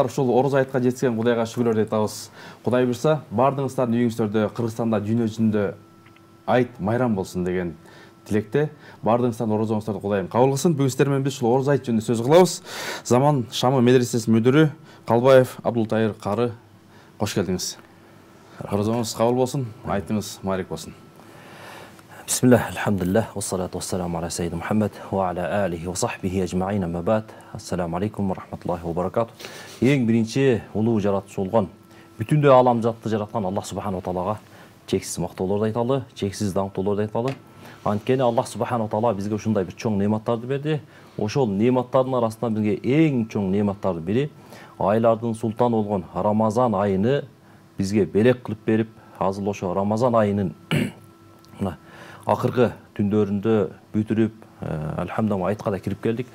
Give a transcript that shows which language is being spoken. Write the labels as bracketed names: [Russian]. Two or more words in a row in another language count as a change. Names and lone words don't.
[Kyrgyz] Ушул Ороз айтка жеткен Кудайга шүгүрлөр айтабыз. Кудай буйрса, бардыгыңыздардын үйүңүздөрдө, Кыргызстанда, дүйнө жүзүндө айт майрам болсун деген тилекте. Бардыгыңыздардын орозоңуздарды Кудайым кабыл кылсын. Бүгүн сиздер менен биз ушул Ороз айт жөнүндө сөз кылабыз. Заман Шамы медресесинин мүдүрү Калбаев Абдултайыр кары, кош келдиңиз. Орозоңуз кабыл болсун, айтыңыз маарик болсун. [Arabic] بسم الله، الحمد لله، والصلاة والسلام على سيدنا محمد وعلى آله وصحبه أجمعين، أما بعد. السلام عليكم ورحمة الله وبركاته. [Kyrgyz] Ең бірінші улуу жаратушы болгон, бүтүндөй алам жатты жараткан Аллах [Arabic] субханаху таалага [Kyrgyz] чексиз мактоолорду айталы, чексиз даңктоолорду айталы. Анткени Аллах [Arabic] субханаху таала [Kyrgyz] бизге ушундай бир чоң неаматтарды берди. Ошол неаматтардын арасынан бизге эң чоң неаматтардын бири айлардын султаны болгон Рамазан айыны бизге белек кылып берип, азыр ошо Рамазан айынын акыркы түндөрүндө бүтүрүп, алхамдулилlah айтка да кирип келдик.